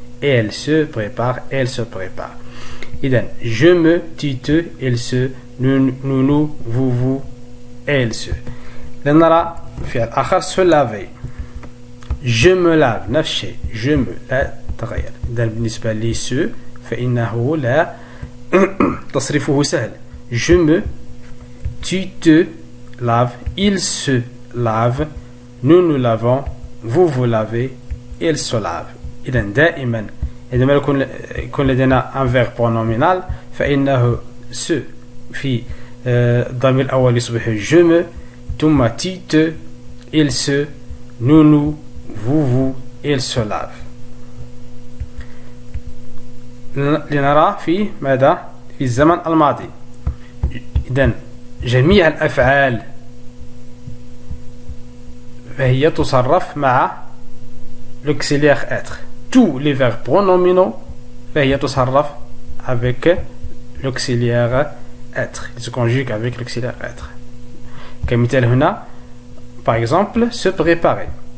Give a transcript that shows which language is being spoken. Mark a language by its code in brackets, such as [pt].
[fr] Elle se prépare, elle se prépare. إذن je me, tu, te, il se, nous, nous, vous, vous, elle se. [ar] لنرى فعل آخر se laver. [fr] je me lave [ar] نفس الشيء [fr] je me لا تغير. [ar] إذن بالنسبة لي se فإنه لا تصريفه سهل. [fr] je me, tu te laves, il se lave, nous nous lavons, vous vous lavez, il se lave. [ar] إذن دائما عندما يكون لدينا un verbe pronominal فإنه se في الضمير الأول يصبح [fr] je me، ثم tu te، il se، nous nous، vous vous، il se lave. [ar] لنرى في ماذا؟ في الزمن الماضي. إذن جميع الأفعال فهي تصرف مع l'auxiliaire être. [fr] Tous les verbes pronominaux [ar] فهي تصرف [fr] avec l'auxiliaire être. Ils se conjuguent avec l'auxiliaire être. [ar] كمثال هنا [fr] par exemple se préparer.